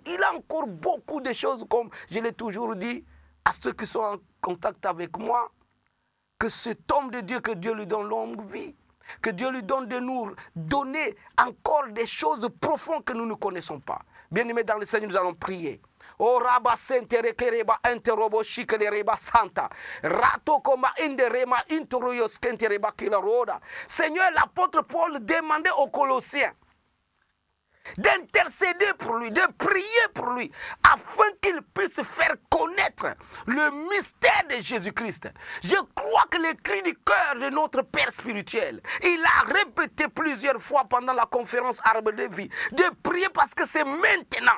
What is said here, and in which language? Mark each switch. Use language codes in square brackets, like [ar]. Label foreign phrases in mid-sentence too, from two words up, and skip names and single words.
[fr] Il y a encore beaucoup de choses, comme je l'ai toujours dit, à ceux qui sont en contact avec moi, que cet homme de Dieu, que Dieu lui donne longue vie, que Dieu lui donne de nous donner encore des choses profondes que nous ne connaissons pas. Bien-aimés dans le Seigneur, nous allons prier. Oh Rabba Sentere Kereba Enterobo Shikereba Santa. Rato Koma Inderema Intoroyos Kentereba Kilaroda. Seigneur, l'apôtre Paul demandait aux Colossiens d'intercéder pour lui, de prier pour lui, afin qu'il puisse faire connaître le mystère de Jésus-Christ. Je crois que le cri du cœur de notre Père spirituel, il a répété plusieurs fois pendant la conférence Arbre de vie, de prier parce que c'est maintenant.